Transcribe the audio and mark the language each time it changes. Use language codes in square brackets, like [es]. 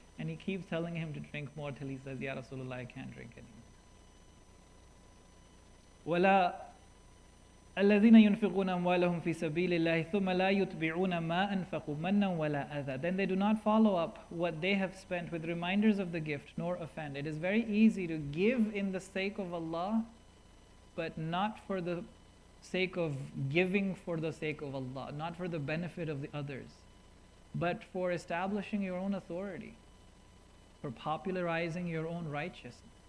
[en] And he keeps telling him to drink more till he says, Ya Rasulullah, I can't drink anymore. [ar] ولا الذين ينفقون أموالهم في سبيل الله ثم لا يتبعون ما أنفقوا منا ولا أذى. [en] Then they do not follow up what they have spent with reminders of the gift, nor offend. It is very easy to give in the sake of Allah, but not for the sake of giving for the sake of Allah, not for the benefit of the others, but for establishing your own authority, for popularizing your own righteousness.